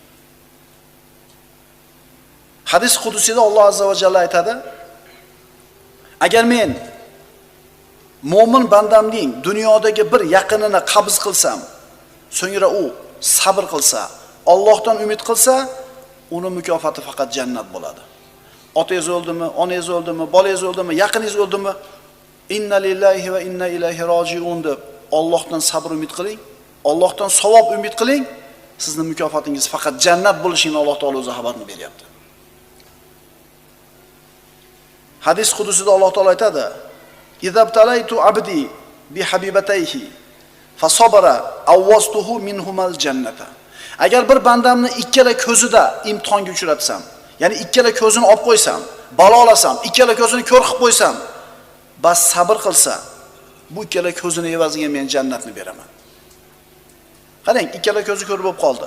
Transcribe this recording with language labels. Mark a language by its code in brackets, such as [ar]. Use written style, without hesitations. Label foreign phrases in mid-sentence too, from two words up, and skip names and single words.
[uz] Hadis qudusida Alloh [ar] عز وجل [uz] aytadi: "Agar men mo'min bandamning dunyodagi bir yaqinini qabz qilsam, so'ngra u sabr qilsa, Allohdan umid qilsa, uni mukofoti faqat jannat bo'ladi. Otangiz o'ldimi, onangiz o'ldimi, bolangiz o'ldimi, yaqiningiz o'ldimi? [ar] إنا لله وإنا إليه راجعون [uz] deb Allohdan sabr umid qiling, Allohdan savob umid qiling, sizning mukofotingiz faqat jannat bo'lishini Alloh taolo o'zi xabarini beryapti. Hadis qudusida Alloh taolo aytadi: [ar] "إذا ابتليت عبدي بحبيبتيه فصبر عوضته منهما الجنة." [uz] Agar bir bandamni ikkala ko'zida imtihonga uchratsam, ya'ni ikkala ko'zini olib qo'ysam, balo olasam, ikkala ko'zini ko'r qilib qo'ysam, bas sabr qilsa, bu ikkala ko'zini evaziga men jannatni beraman. Qarang, ikkala ko'zi ko'r bo'lib qoldi.